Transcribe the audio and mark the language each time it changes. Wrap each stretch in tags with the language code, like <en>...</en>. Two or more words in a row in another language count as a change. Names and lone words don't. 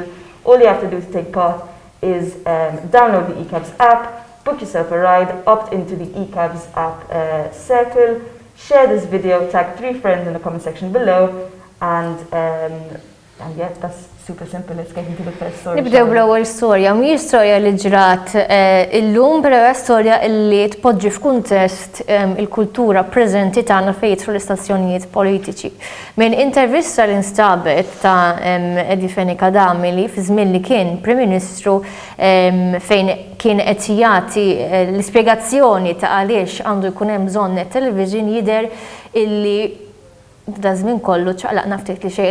<en>All you have to do to take part is download the eCabs app, book yourself a ride, opt into the eCabs app circle, share this video, tag 3 friends in the comment section below, and yeah, that's super simple. Let's get into the first story.</en> <mt>Nibdew bl-ewwel storja, mhijiex storja li ġrat illum, però hija storja li tpoġġi f'kuntest il-kultura preżenti tagħna fejn jidħlu l-istazzjonijiet politiċi. Minn intervista li nstabet ta' Eddie Fenech Adami li fi żmien li kien Prim Ministru fejn kien qed jagħti l-ispjegazzjoni ta' għaliex għandu jkun hemm bżonn net-television jidher illi da żmien kollu ċaqlaqna ftit li xejn.</mt>